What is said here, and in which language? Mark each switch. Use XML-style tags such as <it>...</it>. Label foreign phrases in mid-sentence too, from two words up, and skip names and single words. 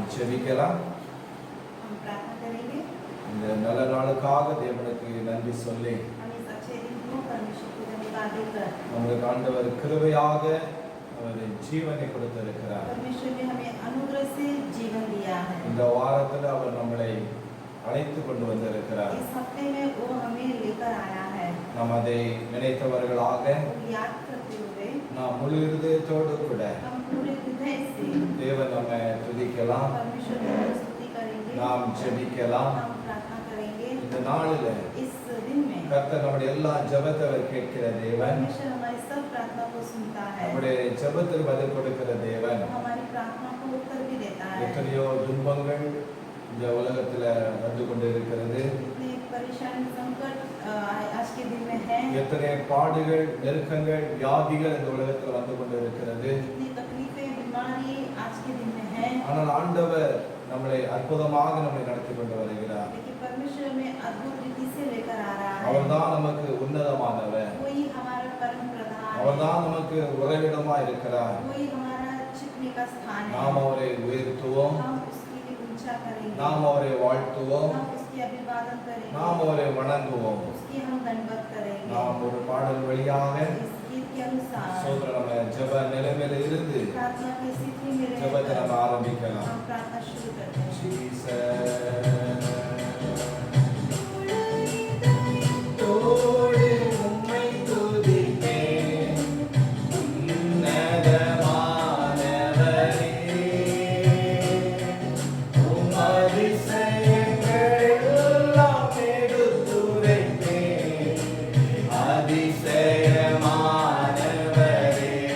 <ta>ஜெபிக்கலாம்.</ta> <hi>हम प्रार्थना करेंगे।</hi> <ta>இந்த நல்ல நாளுக்காக தேவனுக்கு நன்றி சொல்லி</ta> <hi>हम इस अच्छे दिन को परमेश्वर को धन्यवाद देकर</hi> <ta>நம்முடைய ஆண்டவர் கிருபையாக அவர் ஜீவனை கொடுத்திருக்கிறார்.</ta> <hi>परमेश्वर ने हमें अनुग्रह से जीवन दिया है।</hi> <ta>இந்த வாரத்தில் அவர் நம்மளை அழைத்து கொண்டு வந்திருக்கிறார்.</ta> <hi>इस हफ्ते में वो हमें लेकर आया है।</hi> <ta>நாம் அதை நினைத்தவர்களாக</ta> <hi>याद करते हुए</hi> <ta>நாம் முழு இருதயத்தோடு கூட</ta> <hi>हम पूरे हृदय से</hi> <ta>தேவன் நம்மை துதிக்கலாம்,</ta> <hi>परमेश्वर की स्तुति करेंगे,</hi> <ta>நாம் ஜெபிக்கலாம்.</ta> <hi>हम प्रार्थना करेंगे।</hi> <ta>இந்த நாளில்</ta> <hi>इस दिन में</hi> <ta>கர்த்தர் நம்முடைய எல்லா ஜெபத்தை அவர் கேட்கிற தேவன்,</ta> <hi>परमेश्वर हमारी सब प्रार्थना को सुनता है,</hi> <ta>நம்முடைய ஜெபத்துக்கு பதில் கொடுக்கிற தேவன்.</ta> <hi>हमारी प्रार्थना को उत्तर भी देता है।</hi> <ta>எத்தனையோ துன்பங்கள் இந்த உலகத்துல வந்து கொண்டு இருக்கிறது,</ta> <hi>इतने परेशानी संकट आज के दिन में है,</hi> <ta>எத்தனை பாடுகள் நெருக்கங்கள் வியாதிகள் இந்த உலகத்துல வந்து கொண்டு இருக்கிறது.</ta> <hi>इतनी तकलीफें बीमारी आज के दिन में है,</hi> <ta>ஆனால் ஆண்டவர் நம்மளை அற்புதமாக நம்மை நடத்தி கொண்டு வருகிறார்.</ta> <hi>लेकिन परमेश्वर में अद्भुत रीति से लेकर आ रहा है।</hi> <ta>அவர்தான் நமக்கு உன்னதமானவர்,</ta> <hi>कोई हमारा परम प्रधान है,</hi> <ta>அவர்தான் நமக்கு உறைவிடமா இருக்கிறார்.</ta> <hi>कोई हमारा छिपने का स्थान है।</hi> <ta>நாம் அவரை உயர்த்துவோம்,</ta> <hi>हम उसकी ऊंचा करेंगे,</hi> <ta>நாம் அவரை வாழ்த்துவோம்,</ta> <hi>हम उसकी अभिवादन करेंगे,</hi> <ta>நாம் அவரை வணங்குவோம்.</ta> <hi>उसकी हम दंडवत करेंगे।</hi> <ta>நாம் ஒரு பாடல் வழியாக</ta> <hi>इस गीत के अनुसार</hi> <ta>சோதர நம்ம ஜெப நிலைமையில இருந்து</ta> <hi>प्रार्थना की स्थिति में</hi> <ta>ஜெபத்தை நம்ம</ta> <hi>रहकर</hi> <ta>ஆரம்பிக்கலாம்.</ta> <hi>हम प्रार्थना शुरू करते हैं।</hi> <ta>தோடு உம்மை துதிப்பேன், உன்னதமானவரே, உம் அதிசயங்கள் எல்லாம் எடுத்துரைப்பேன், அதிசயமானவரே.</ta>